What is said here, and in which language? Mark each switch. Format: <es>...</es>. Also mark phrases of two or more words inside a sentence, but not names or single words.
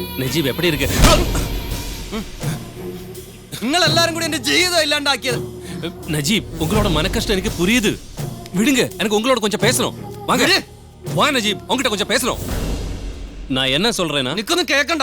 <ta>நஜீப் எப்படி இருக்கு?</ta> <ml>നിങ്ങൾ എല്ലാരും കൂടി എന്റെ ജീവിതം ഇല്ലാണ്ടാക്കിയത്.</ml> <ta>நஜீப், உங்களோட மனக்கஷ்டம் எனக்கு புரியுது. விடுங்க, எனக்கு உங்களோட கொஞ்சம் பேசணும். வாங்க வா நஜீப், உங்ககிட்ட கொஞ்சம் பேசணும். நான் என்ன சொல்றேன்னா,</ta> <ml>നിക്കൊന്നും കേക്കണ്ട.</ml>